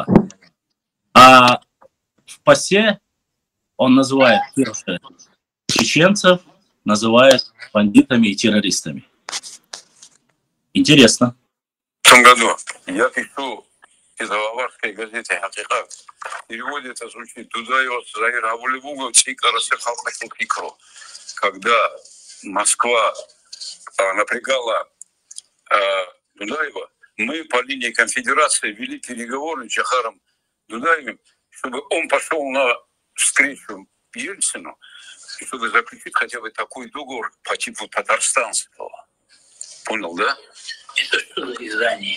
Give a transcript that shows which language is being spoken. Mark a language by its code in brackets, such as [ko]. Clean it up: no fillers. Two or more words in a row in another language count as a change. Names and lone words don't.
[ru] А в ПАСЕ он называет чеченцев, называет бандитами и террористами. Интересно. В том году я пишу из аварской газеты «Хакикат». [av] В переводе это звучит «Дудаев Заир Абулевугов Чикарасы Халкасил Кикро». [ru] Когда Москва напрягала Дудаева, мы по линии конфедерации вели переговоры с Джохаром Дудаевым, чтобы он пошел на встречу Ельцину, чтобы заключить хотя бы такой договор по типу татарстанского. Понял, да? Это что за издание?